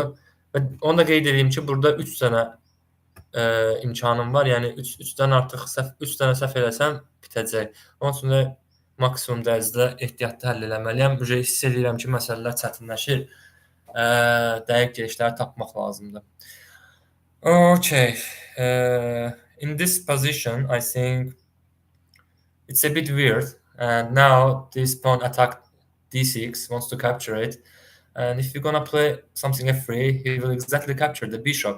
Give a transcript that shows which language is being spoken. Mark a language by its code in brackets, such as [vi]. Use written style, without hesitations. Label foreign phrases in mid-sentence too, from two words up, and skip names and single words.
[az] Və onu da qeyd edeyim ki, burada 3 dənə imkanım var. Yəni 3-dən artıq 3 dənə səhv eləsəm bitəcək. Onun üçün də maksimum dərəcədə ehtiyatlı həll eləməliyəm. Hiss edirəm ki, məsələlər çətinləşir. Dəqiq gedişləri tapmaq lazımdır. [en] Okay. In this position, I think it's a bit weird. And now this pawn attacked D6, wants to capture it. And if you're gonna play something F3, he will exactly capture the bishop.